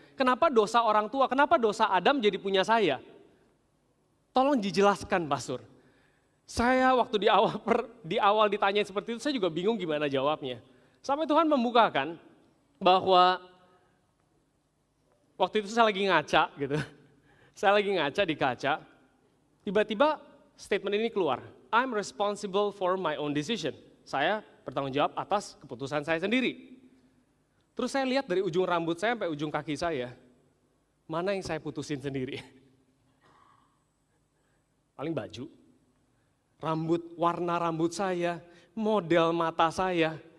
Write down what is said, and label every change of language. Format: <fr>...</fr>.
<id>Kenapa dosa orang tua, kenapa dosa Adam jadi punya saya? Tolong dijelaskan Pak Sur. Saya waktu di awal ditanyain seperti itu, saya juga bingung gimana jawabnya. Sampai Tuhan membukakan bahwa waktu itu saya lagi ngaca gitu. Saya lagi ngaca di kaca, tiba-tiba statement ini keluar.</id> <en>I'm responsible for my own decision.</en> <id>Saya bertanggung jawab atas keputusan saya sendiri. Terus saya lihat dari ujung rambut saya sampai ujung kaki saya, mana yang saya putusin sendiri? Paling baju, warna rambut saya, model mata saya.</id>